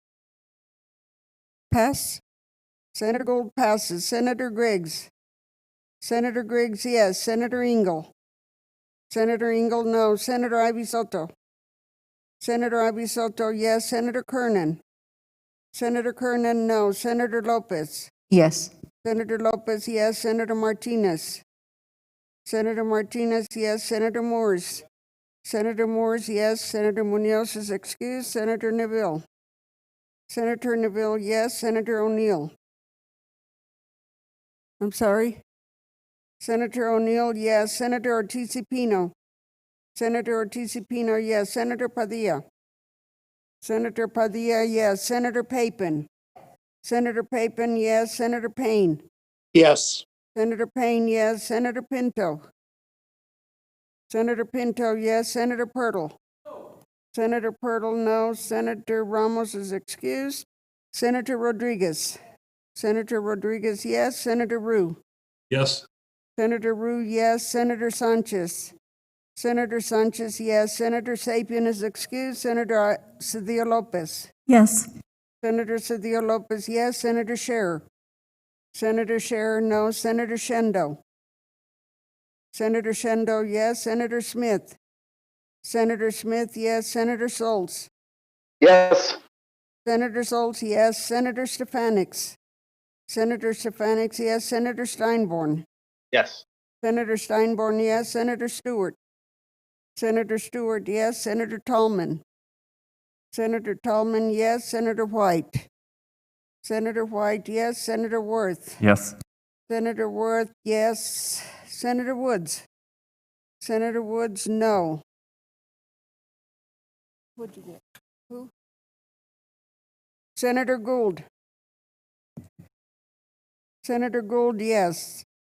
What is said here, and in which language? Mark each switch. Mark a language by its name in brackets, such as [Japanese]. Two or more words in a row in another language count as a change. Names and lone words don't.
[English] Pass. Senator Gould passes. Senator Griggs. Senator Griggs, yes. Senator Engel. Senator Engel, no. Senator Ivy Soto. Senator Ivy Soto, yes. Senator Kernan. Senator Kernan, no. Senator Lopez. Yes. Senator Lopez, yes. Senator Martinez. Senator Martinez, yes. Senator Moores. Senator Moores, yes. Senator Munoz is excused. Senator Neville. Senator Neville, yes. Senator O'Neill. I'm sorry. Senator O'Neill, yes. Senator Ortiz-Pino. Senator Ortiz-Pino, yes. Senator Padilla. Senator Padilla, yes. Senator Papin. Senator Papin, yes. Senator Payne. Yes. Senator Payne, yes. Senator Pinto. Senator Pinto, yes. Senator Pirtle. Senator Pirtle, no. Senator Ramos is excused. Senator Rodriguez. Senator Rodriguez, yes. Senator Rue. Yes. Senator Rue, yes. Senator Sanchez. Senator Sanchez, yes. Senator Sapien is excused. Senator Cedillo Lopez. Yes. Senator Cedillo Lopez, yes. Senator Scherer. Senator Scherer, no. Senator Shendo. Senator Shendo, yes. Senator Smith. Senator Smith, yes. Senator Schultz. Yes. Senator Schultz, yes. Senator Stefanix. Senator Stefanix, yes. Senator Steinborn. Yes. Senator Steinborn, yes. Senator Stewart. Senator Stewart, yes. Senator Tallman. Senator Tallman, yes. Senator White. Senator White, yes. Senator Worth. Yes. Senator Worth, yes. Senator Woods. Senator Woods, no. What'd you get? Who? Senator Gould. Senator Gould, yes.